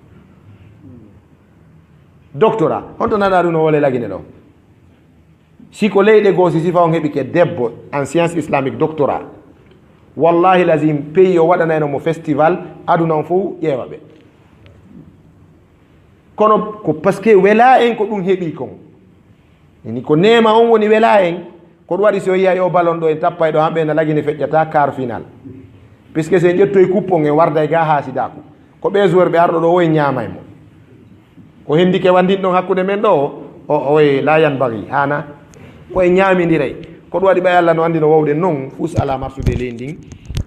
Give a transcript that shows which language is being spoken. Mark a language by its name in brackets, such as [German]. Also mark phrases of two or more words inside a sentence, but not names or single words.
[Fula] doctorat honto nana ɗum no wole lagine ɗo siko leyɗe goo si sifa on heɓi ke debbo en [French] science islamique [Fula] doctorat wallahi lazim pays o waɗanayno mo festival aduna on fof ƴeewa ɓe kono ko par ce que wela en ko ɗum heeɓi kon ini ko nema on woni wela en ko ɗum waɗi so yiya yo ballon ɗo en tappay ɗo hamɓe na lagine feƴƴata [French] quart final [Fula] puisque se ƴettoye coupon en warda e ga haasidaku ko ɓe joueur ɓe arɗo ɗo o e ñaamay mo ko hendike wandin ɗon hakkude men ɗo oye layan bagi hana koye ñaamidiray ko ɗum waɗi ɓay Allah no andi no wowde noon fus ala marsude ley ndin